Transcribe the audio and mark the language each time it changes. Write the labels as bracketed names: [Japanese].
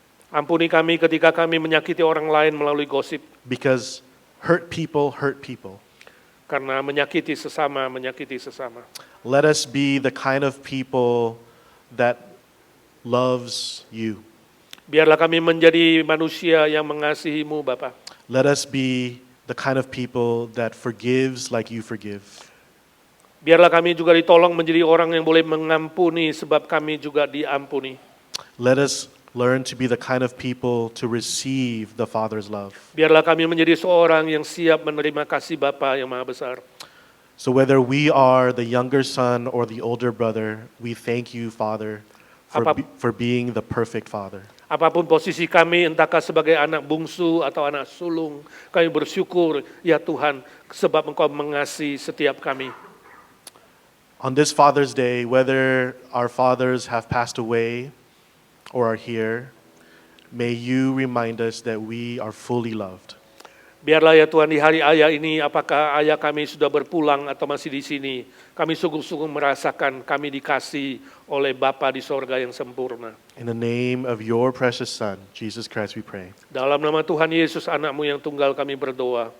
[Indonesian] Ampuni kami ketika kami menyakiti orang lain melalui gosip. [English] Because hurt people hurt people. [Indonesian] Karena menyakiti sesama. [English] Let us be the kind of people that loves you. [Indonesian] Biarlah kami menjadi manusia yang mengasihimu, Bapa. [English] Let us be the kind of people that forgives like you forgive. [Indonesian] Biarlah kami juga ditolong menjadi orang yang boleh mengampuni sebab kami juga diampuni. [English] Let us learn to be the kind of people to receive the Father's love. [Indonesian] Biarlah kami menjadi seorang yang siap menerima kasih Bapa yang Maha Besar. [English] So whether we are the younger son or the older brother, we thank you, Father, for being the perfect Father. [Indonesian] Apapun posisi kami, entahkah sebagai anak bungsu atau anak sulung, kami bersyukur, ya Tuhan, sebab Engkau mengasihi setiap kami. [English] On this Father's Day, whether our fathers have passed away or are here, may you remind us that we are fully loved. [Indonesian] Biarlah ya Tuhan di hari ayah ini, apakah ayah kami sudah berpulang atau masih di sini, kami sungguh-sungguh merasakan kami dikasihi oleh Bapa di sorga yang sempurna. [English] In the name of your precious Son, Jesus Christ, we pray. [Indonesian] Dalam nama Tuhan Yesus, anakmu yang tunggal, kami berdoa.